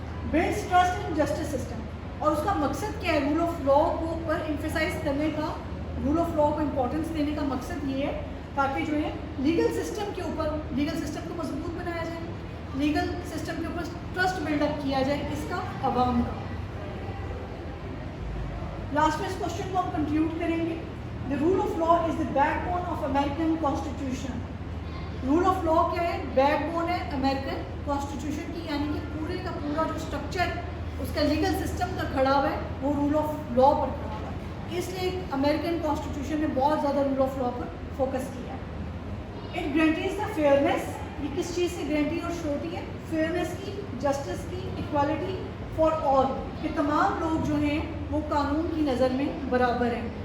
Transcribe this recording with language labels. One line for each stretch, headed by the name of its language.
English: builds trust in justice system,
Urdu: اور اس کا مقصد کیا ہے؟ رول آف لا کو پر ایمفیسائز کرنے کا, رول آف لا کو امپورٹنس دینے کا مقصد یہ ہے تاکہ جو ہے لیگل سسٹم کے اوپر, لیگل سسٹم کو مضبوط بنایا جائے, لیگل سسٹم کے اوپر ٹرسٹ بلڈ اپ کیا جائے, اس کا عوام کا. لاسٹ میں اس کوشچن کو ہم کنکلوڈ کریں گے.
English: The rule of law is the backbone of American Constitution.
Urdu: Role of law کیا ہے؟ بیک بون ہے امریکن کانسٹیٹیوشن کی, یعنی کہ پورے کا پورا جو اسٹرکچر اس کا لیگل سسٹم کا کھڑا ہوا ہے وہ رول آف لا پر کھڑا ہوا ہے. اس لیے امریکن کانسٹیٹیوشن نے بہت زیادہ role of law per focus کیا ہے.
English: it guarantees the fairness,
Urdu: یہ کس چیز سے گارنٹی اور شو ہوتی ہے؟ فیئرنیس کی, جسٹس کی, اکوالٹی فار آل, کہ تمام لوگ جو ہیں وہ قانون کی نظر میں برابر ہیں.